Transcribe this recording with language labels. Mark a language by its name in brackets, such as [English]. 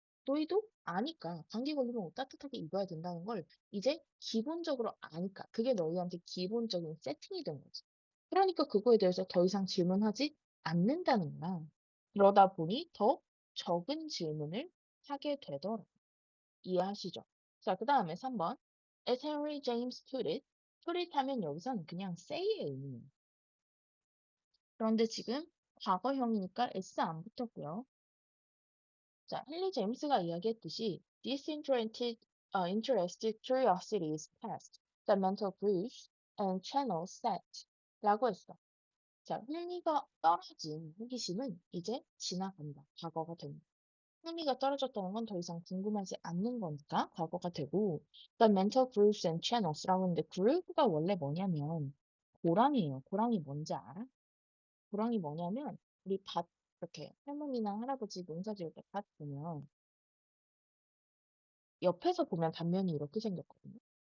[Korean] 너희도 아니까 감기 걸리면 옷 따뜻하게 입어야 된다는 걸 이제 기본적으로 아니까 그게 너희한테 기본적인 세팅이 된 거지. 그러니까 그거에 대해서 더 이상 질문하지 않는다는 거야. 그러다 보니 더 적은 질문을 하게 되더라. 이해하시죠? 자, 그 다음에 3번. [English] As Henry James put it [Korean] 하면 여기서는 그냥 say의 의미예요. 그런데 지금 과거형이니까 s 안 붙었고요. 자, 헨리 제임스가 이야기했듯이 [English] disinterested curiosity is past, the mental grooves and channels set 라고 했어. [Korean] 자, 흥미가 떨어진 호기심은 이제 지나간다. 과거가 됩니다. 흥미가 떨어졌다는 건 더 이상 궁금하지 않는 거니까 과거가 되고 [English] The mental grooves and channels [Korean] 라고 하는데 groove가 원래 뭐냐면 고랑이에요. 고랑이 뭔지 알아? 고랑이 뭐냐면 우리 밭 이렇게 할머니나 할아버지 농사 지을 때 밭 보면 옆에서 보면 단면이 이렇게 생겼거든요.